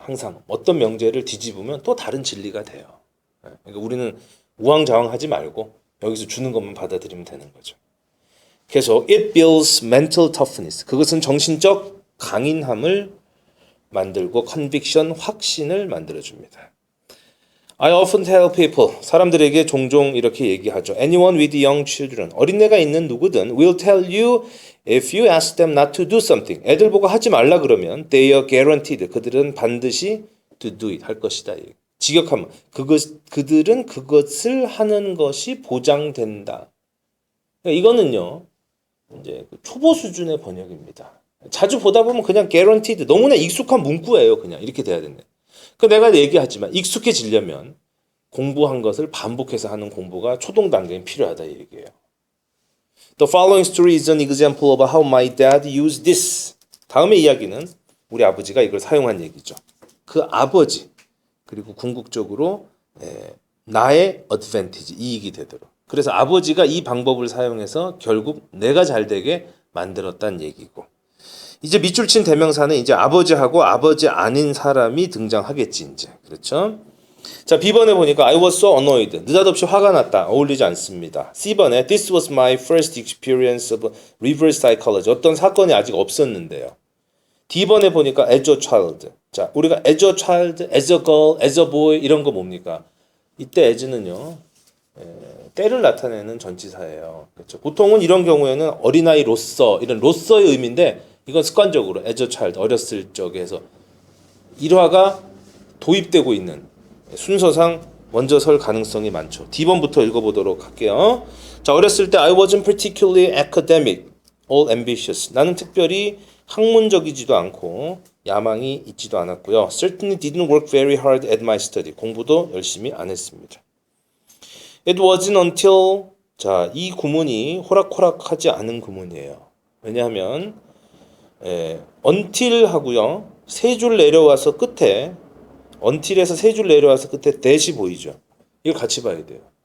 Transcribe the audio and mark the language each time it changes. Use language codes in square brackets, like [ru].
[ko] 항상 어떤 명제를 뒤집으면 또 다른 진리가 돼요. 그러니까 우리는 우왕좌왕하지 말고 여기서 주는 것만 받아들이면 되는 거죠. [en] 계속 it builds mental toughness. [ko] 그것은 정신적 강인함을 만들고 conviction, 확신을 만들어줍니다. [en] I often tell people, [ko] 사람들에게 종종 이렇게 얘기하죠. [en] Anyone with young children, [ko] 어린애가 있는 누구든 [en] will tell you if you ask them not to do something. [ko] 애들 보고 하지 말라 그러면 [en] they are guaranteed. [ko] 그들은 반드시 [en] to do it, [ko] 할 것이다. 직역하면 그들은 그것을 하는 것이 보장된다. 그러니까 이거는요. 이제 초보 수준의 번역입니다. 자주 보다 보면 그냥 guaranteed 너무나 익숙한 문구예요. 그냥 이렇게 돼야 된다. 그 내가 얘기하지만 익숙해지려면 공부한 것을 반복해서 하는 공부가 초동 단계에 필요하다 이 얘기예요. [en] The following story is an example of how my dad used this. [ko] 다음의 이야기는 우리 아버지가 이걸 사용한 얘기죠. 그 아버지 그리고 궁극적으로 나의 advantage 이익이 되도록. 그래서 아버지가 이 방법을 사용해서 결국 내가 잘 되게 만들었다는 얘기고 이제 밑줄 친 대명사는 이제 아버지하고 아버지 아닌 사람이 등장하겠지 이제. 그렇죠? 자, B번에 보니까 [en] I was so annoyed. [ko] 느닷없이 화가 났다. 어울리지 않습니다. [en] C번에 This was my first experience of reverse psychology. [ko] 어떤 사건이 아직 없었는데요. D번에 보니까 [en] as a child. [ko] 자, 우리가 [en] as a child, as a girl, as a boy [ko] 이런 거 뭡니까? 이때 as는요. 때를 나타내는 전치사예요. 그렇죠? 보통은 이런 경우에는 어린아이로서 이런 로서의 의미인데 이건 습관적으로 [en] as a child [ko] 어렸을 적에 해서 일화가 도입되고 있는 순서상 먼저 설 가능성이 많죠. D번부터 읽어보도록 할게요. 자, 어렸을 때 [en] I wasn't particularly academic or ambitious. [ko] 나는 특별히 학문적이지도 않고 야망이 있지도 않았고요. [en] Certainly didn't work very hard at my study. [ko] 공부도 열심히 안 했습니다. [en] It wasn't until [ko] 자, 이 구문이 호락호락하지 않은 구문이에요. 왜냐하면 until 하고요. 세 줄 내려와서 끝에 until에서 세 줄 내려와서 끝에 that이 보이죠. 이걸 같이 봐야 돼요.